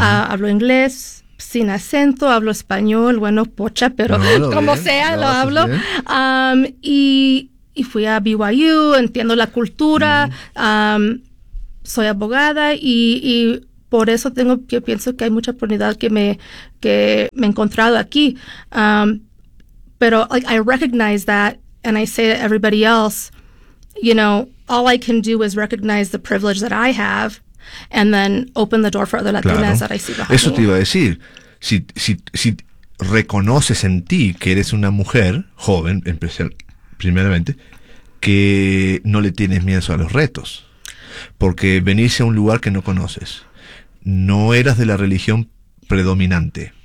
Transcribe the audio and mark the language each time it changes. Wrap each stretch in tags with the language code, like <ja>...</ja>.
<es>Hablo inglés sin acento, hablo español, pocha, pero como bien, sea, lo hablo. Y fui a BYU, entiendo la cultura, soy abogada y por eso tengo, yo pienso que hay mucha oportunidad que me he encontrado aquí. Pero</es> <en>like, I recognize that, and I say to everybody else, you know, all I can do is recognize the privilege that I have and then open the door for other Latinas,</en> <es>claro,</es> <en>that I see behind</en> <es>me. Eso te iba a decir. Si reconoces en ti que eres una mujer joven, primeramente, que no le tienes miedo a los retos. Porque venirse a un lugar que no conoces. No eras de la religión predominante.</es>